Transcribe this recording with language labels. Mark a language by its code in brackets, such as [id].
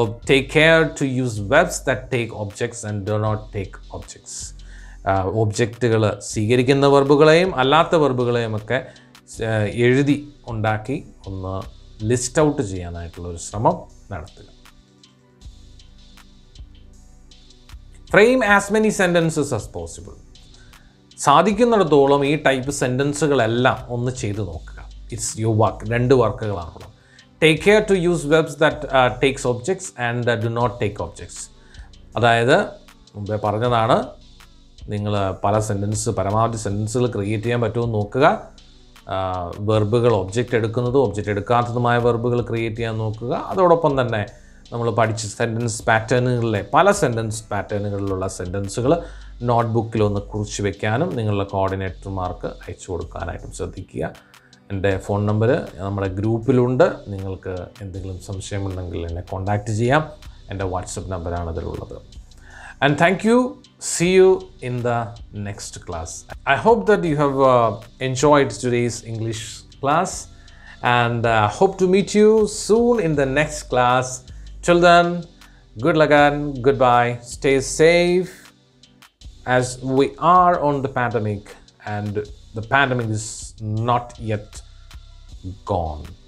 [en] Take care to use verbs that take objects and do not take objects. [ml] ഒബ്ജക്റ്റുകൾ സ്വീകരിക്കുന്ന വെർബുകളെയും അല്ലാത്ത വെർബുകളെയും ഒക്കെ എഴുതി ഉണ്ടാക്കി ഒന്ന് ലിസ്റ്റ് ഔട്ട് ചെയ്യാനായിട്ടുള്ളൊരു ശ്രമം നടത്തുക. [en] Frame as many sentences as possible. [ml] സാധിക്കുന്നിടത്തോളം ഈ ടൈപ്പ് സെൻറ്റൻസുകളെല്ലാം ഒന്ന് ചെയ്തു നോക്കുക. [en] It's your work. [ml] 2 വർക്കുകളാണുള്ളത്. [en] Take care to use verbs that takes objects and do not take objects. [ml] അതായത് മുമ്പേ പറഞ്ഞതാണ്, നിങ്ങൾ പരമാവധി സെൻറ്റൻസുകൾ ക്രിയേറ്റ് ചെയ്യാൻ പറ്റുമെന്ന് നോക്കുക. വെർബുകൾ ഒബ്ജക്റ്റ് എടുക്കുന്നതും ഒബ്ജക്റ്റ് എടുക്കാത്തതുമായ വെർബുകൾ ക്രിയേറ്റ് ചെയ്യാൻ നോക്കുക. അതോടൊപ്പം തന്നെ നമ്മൾ പഠിച്ച സെൻറ്റൻസ് പാറ്റേണുകളിലെ പല സെൻറ്റൻസ് പാറ്റേണുകളിലുള്ള സെൻറ്റൻസുകൾ നോട്ട്ബുക്കിലൊന്ന് കുറിച്ച് വെക്കാനും നിങ്ങളുടെ കോർഡിനേറ്റർമാർക്ക് അയച്ചു കൊടുക്കാനായിട്ടും ശ്രദ്ധിക്കുക. എൻ്റെ ഫോൺ നമ്പർ നമ്മുടെ ഗ്രൂപ്പിലുണ്ട്. നിങ്ങൾക്ക് എന്തെങ്കിലും സംശയമുണ്ടെങ്കിൽ എന്നെ കോൺടാക്റ്റ് ചെയ്യാം. എൻ്റെ വാട്സപ്പ് നമ്പറാണ് അതിലുള്ളത്. [en] And thank you. See you in the next class. I hope that you have enjoyed today's English class, and hope to meet you soon in the next class. Till then, good luck and goodbye. Stay safe, as we are on the pandemic and the pandemic is not yet gone.